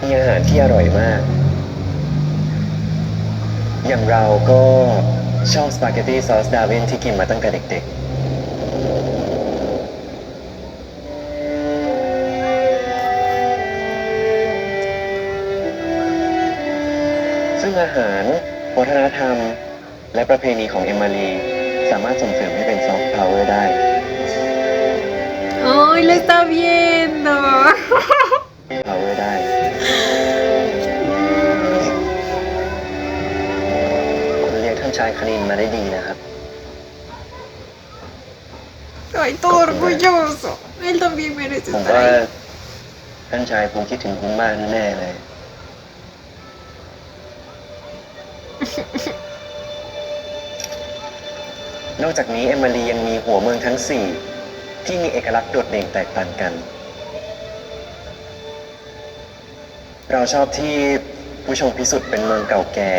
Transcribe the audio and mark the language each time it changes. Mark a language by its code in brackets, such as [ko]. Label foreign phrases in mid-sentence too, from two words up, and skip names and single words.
[th] มีอาหารที่อร่อยมาก อย่างเราก็ชอบสปาเกตตี้ซอสดาวินที่กินมาตั้งแต่เด็กๆ ซึ่งอาหารวัฒนธรรม และประเพณีของเอมมารีสามารถส่งเสริมให้เป็น [en] soft power [th] ได้ [es] ¡Ay, lo está viendo! [th] พาวเวอร์ได้ คุณเรียกท่านชายคณินมาได้ดีนะครับ [es] ¡Ay, todo orgulloso! Él también merece [th] ผม [es] estar [th] ว่า [es] ahí. [th] ท่านชายคงคิดถึงคุณมากแน่ๆเลย นอกจากนี้เอมมารียังมีหัวเมืองทั้ง 4 ที่มีเอกลักษณ์โดดเด่นแตกต่างกัน เราชอบที่ผู้ชมพิสุทธิ์เป็นเมืองเก่าแก่